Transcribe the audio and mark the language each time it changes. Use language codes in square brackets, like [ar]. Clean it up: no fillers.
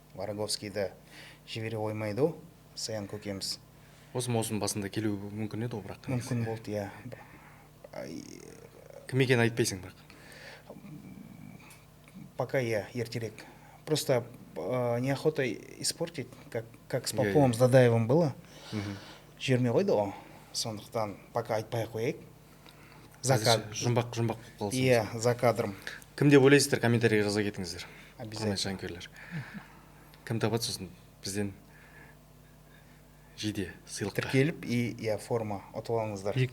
[kk] Вараговскийді жібере қоймайды, Саян көкеміз. Осы маусым басында келуі мүмкін еді, бірақ. Мүмкін болды, иә. Кім екенін айтпайсың бірақ. Пока ертерек. [ru] Просто неохота испортить, как с Поповым, с Дадаевым было. [kk] Жібермей қойды ғой. Сондықтан пока айтпай қояйық. Жұмбақ болып қалсын. Иә, [ru] за кадром. [kk] Кім деп ойлайсыздар, комментарийға жаза кетіңіздер. Обязательно. Жанкерлер. Кім табады, сосын бізден жиде сыйлыққа. Тіркеліп, форма ұтып алыңыздар.